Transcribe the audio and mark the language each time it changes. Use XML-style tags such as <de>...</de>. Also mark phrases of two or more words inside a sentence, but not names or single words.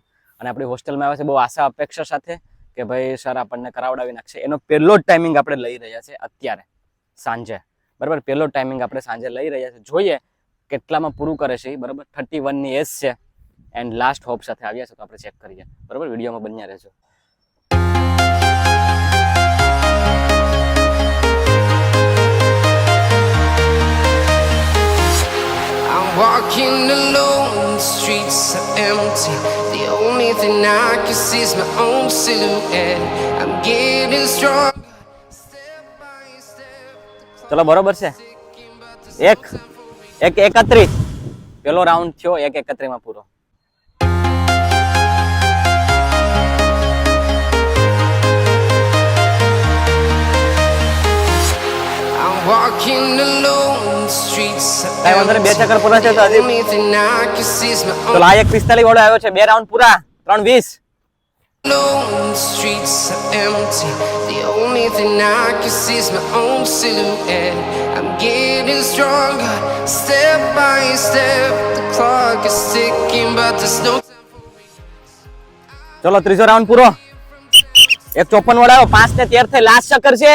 <gu>અને આપણી હોસ્ટેલમાં આવ્યા છે બહુ આશા અપેક્ષા સાથે કે ભાઈ સર આપણને કરાવડાવી નાખશે. એનો પહેલો જ ટાઈમિંગ આપણે લઈ રહ્યા છે અત્યારે સાંજે બરાબર. પહેલો ટાઈમિંગ આપણે સાંજે લઈ રહ્યા છે, જોઈએ કેટલામાં પૂરું કરે છે બરાબર. 31 ની એજ છે</gu> <en>and last hope</en> <gu>સાથે આવ્યા છે, તો આપણે ચેક કરીએ બરાબર. વિડીયોમાં બન્યા રહેજો.</gu> <en>Walking alone, the streets are empty. The only thing I can see is my own silhouette. I'm getting strong, step by step.</en> <gu>ચલો બરોબર છે. 1:31 પેલો રાઉન્ડ થયો, 1:31 માં પૂરો.</gu> <en>I'm walking alone, the streets are</en> <gu>કાઈ વાંધો નહીં, 2</gu> <en>empty.</en> <gu>ચક્કર પૂરા છે તો</gu> <en>The</en> <gu>હજી.</gu> <en>only thing I can see is my</en> <gu>ચલો</gu> <en>own.</en> <gu>આ 1:45 વાળો આવ્યો છે, 2 રાઉન્ડ પૂરા, 3:20.</gu> <en>Alone, the streets are empty. The only thing I can see is my own silhouette. I'm getting stronger, step by step. The clock is ticking, but there's no time for me.</en> <gu>ચલો ત્રીજો રાઉન્ડ પૂરો. 1:54 વાળો આવ્યો, 5 ને 13 થઈ, લાસ્ટ ચક્કર છે.</gu>